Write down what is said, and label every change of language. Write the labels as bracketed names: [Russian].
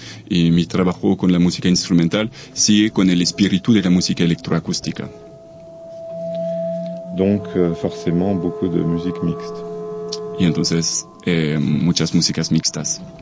[Spanish] Y mi trabajo con la música instrumental sigue con el espíritu de la música electroacústica. [French] Donc forcément beaucoup de musique mixte. [Spanish] Y entonces muchas músicas mixtas.